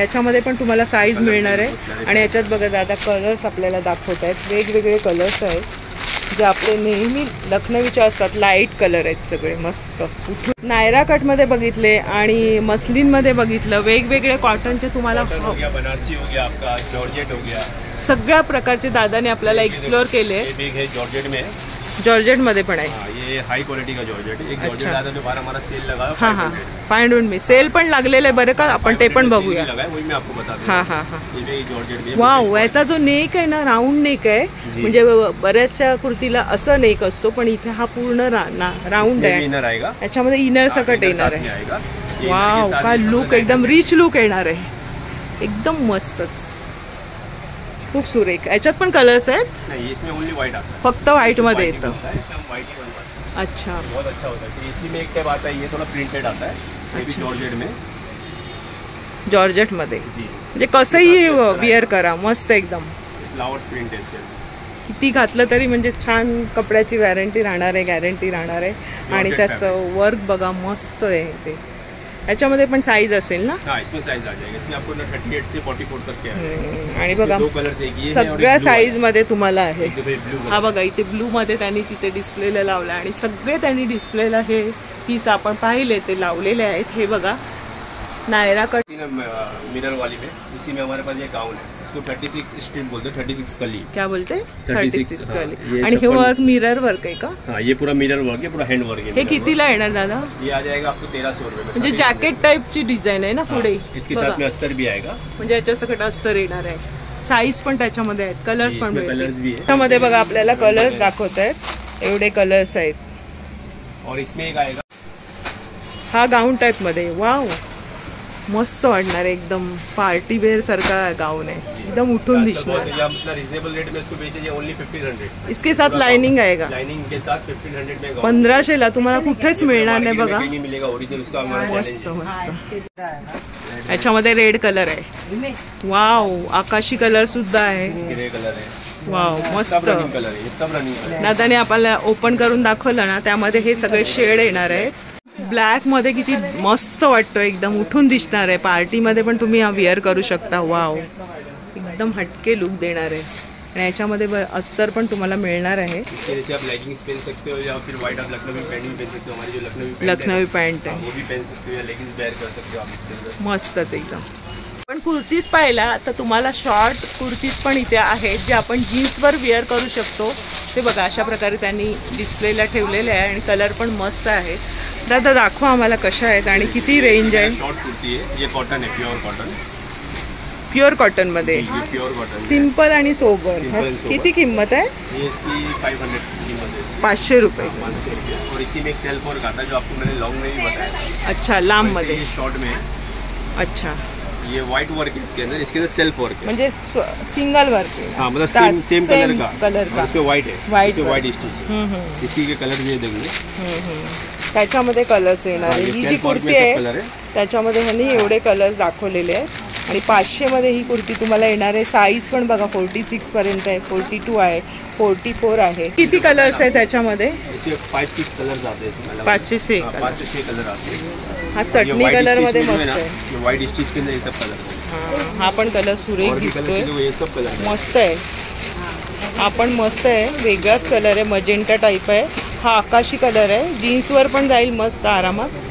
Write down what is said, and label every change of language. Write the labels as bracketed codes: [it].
[mr] याच्यामध्ये पण तुम्हाला साईज मिळणार आहे. आणि याच्यात बघा दादा कलर्स आपल्याला दाखवत आहेत, वेगवेगळे कलर्स आहेत जे आपले नेहमी लखनवीचे असतात. लाईट कलर आहेत सगळे मस्त. नायरा कटमध्ये बघितले आणि मस्लिनमध्ये बघितलं, वेगवेगळे कॉटनचे तुम्हाला [hi] बनारसी हो गया, आपका जॉर्जेट हो गया, [mr] सगळ्या प्रकारचे दादाने आपल्याला एक्सप्लोर केले. [hi] जॉर्जेट में [mr] जॉर्जेटमध्ये पण आहे. [hi] ये हाई क्वालिटी का जॉर्जेट एक जॉर्जेट आता जो हमारा सेल लगा है. हाँ हाँ 500 में सेल [mr] पण लागलेलं आहे बरं का, आपण ते पण बघूया. [hi] वही मैं आपको बता दूं. हाँ हाँ हाँ ये जॉर्जेट. [mr] वाव, याचा जो नेक आहे ना, राऊंड नेक आहे. म्हणजे बऱ्याचशा कुर्तीला असं नेक असतो, पण इथे हा पूर्ण राऊंड आहे. [hi] इनर आएगा, [mr] याच्यामध्ये इनर सकट येणार आहे. वाव, काय लुक, एकदम रिच लुक येणार आहे, एकदम मस्तच, खूप सुरेख. याच्यात पण कलर्स आहेत. [hi] नहीं, इसमें ओनली व्हाइट आता है, [mr] फक्त व्हाईट मध्ये येतं. [hi] एकदम व्हाइट ही बनता है. अच्छा, बहुत अच्छा होता है. इसी में एक टाइप आता है, ये थोड़ा प्रिंटेड आता है, ये भी जॉर्जेट में. [mr] जॉर्जेट मध्ये [hi] जी, [mr] म्हणजे कसंही विअर करा, मस्त एकदम. [hi] फ्लावर्स प्रिंट है इसके. [mr] किती घातलं तरी म्हणजे छान कपड्याची वॅरंटी राहणार आहे, गॅरंटी राहणार आहे. आणि त्याचं वर्क बघा मस्त आहे ते. याच्यामध्ये पण साईज असेल ना? [hi] हाँ, इसमें साइज आ जाएगा. इसमें आपको 38 से 44 तक के है. [mr] आणि बघा [hi] दो कलर एक ये [mr] सगळ्या साईज मध्ये तुम्हाला आहे. ब्लू. हा बघा इथे ब्लू मध्ये त्यांनी तिथे डिस्प्लेला लावला आणि सगळे त्यांनी डिस्प्लेला हे पीस आपण पाहिले ते लावलेले आहेत. हे बघा नायरा कट [hi] मिरर वाली में, इसी में हमारे पास ये गाउन है, इसको 36 स्ट्रिप बोलते हैं, 36 कली. क्या बोलते? 36 कली. [mr] आणि हे वर्क मिरर वर्क आहे का? [hi] हाँ, ये पूरा मिरर वर्क है, पूरा हैंड वर्क है. [mr] हे कितीला येणार दादा? [hi] ये आ जाएगा आपको 1300 रुपये में. [mr] म्हणजे जॅकेट टाईपची डिझाईन आहे ना पुढे. [hi] इसके साथ में अस्तर भी आएगा. [mr] म्हणजे याच्या सकट अस्तर येणार आहे. साईज पण त्याच्यामध्ये आहेत, कलर्स पण [hi] कलर्स भी है. [mr] त्यामध्ये बघा आपल्याला कलर्स दाखवत आहेत, एवढे कलर्स आहेत. [hi] और इसमें एक आएगा, [mr] हा गाऊन टाईप मध्ये. वाव, मस्त वाटणार आहे, एकदम पार्टी वेअर सारखा गाऊन आहे, एकदम उठून दिसणार. [hi] रिजनेबल रेट में इसको बेचे ओनली 1500. इसके साथ लाइनिंग आएगा. लाइनिंग के साथ 1500 में [mr] 1500 ला तुम्हाला कुठेच मिळणार नाही बघा. [hi] मिलेगा ओरिजिनल उसका हमारा [mr] मस्त मस्त. याच्यामध्ये रेड कलर आहे. वाव, आकाशी कलर सुद्धा आहे. [hi] ग्रे कलर है. [mr] वाव, मस्त. [hi] कलर है, ये सब रनिंग कलर. [mr] दादाने आपल्याला ओपन करून दाखवलं ना, त्यामध्ये हे सगळे शेड येणार आहेत. ब्लॅक मध्ये किती मस्त वाटतो, एकदम उठून दिसणार आहे. पार्टीमध्ये पण तुम्ही हा विअर करू शकता. वाव, एकदम हटके लुक देणार आहे. आणि याच्यामध्ये अस्तर पण तुम्हाला मिळणार आहे. [hi] आप लेगिंग्स पहन सकते हो या फिर व्हाइट आप लखनवी पैंट भी पहन सकते हो. हमारी जो [mr] लखनवी पैंट आहे [hi] वो भी पहन सकते हो या लेगिंग्स वेयर कर सकते हो आप इसके अंदर. [mr] मस्तच एकदम. पण कुर्तीज पाहिला तर तुम्हाला शॉर्ट कुर्तीज पण इथे आहेत जे आपण जीन्सवर विअर करू शकतो. ते बघा अशा प्रकारे त्यांनी डिस्प्लेला ठेवलेले आहे आणि कलर पण मस्त आहे. दादा दाखवा आम्हाला कशा आहेत आणि किती रेंज आहे. [hi] शॉर्ट कुर्ती है, ये कॉटन है, प्योर कॉटन. [mr] प्युअर कॉटन मध्ये [hi] प्योर कॉटन, [mr] सिंपल आणि सोबर. किती किंमत आहे? [hi] ये इसकी 500 कीमत है. 500 रुपये. 500 रुपये. और इसी में एक सेल्फ वर्क आता है जो आपको मैंने लॉन्ग में भी बताया. [mr] अच्छा, लांब मध्ये. [hi] ये शॉर्ट में. अच्छा, ये व्हाइट वर्क है इसके अंदर सेल्फ वर्क है. म्हणजे सिंगल वर्क है. हाँ, मतलब सेम कलर का. इसमें व्हाइट है, व्हाइट स्टिच है. इसी के कलर ये देखिए. [mr] त्याच्यामध्ये कलर्स येणार आहे. ही जी कुर्ती आहे त्याच्यामध्ये ह्यांनी एवढे कलर्स दाखवलेले आहेत. आणि 500 मध्ये ही कुर्ती तुम्हाला येणार आहे. साईज पण बघा 46 पर्यंत आहे, 42 आहे, 44 आहे. किती कलर्स आहे त्याच्यामध्ये? [hi] 5-6 कलर्स आते हैं इसमें. 5 से 6 कलर आते हैं. [mr] हा चटणी कलर मध्ये मस्त आहे. [hi] ये व्हाइट स्टिच के अंदर ये सब कलर. [mr] हा पण कलर सुरेख दिसतोय, [hi] ये सब कलर [mr] मस्त आहे. हा पण मस्त आहे, वेगळाच कलर आहे, मजेंटा टाइप आहे. [hi] हा आकाशी कलर है, [mr] जीन्स वर पण जाईल मस्त आरामात.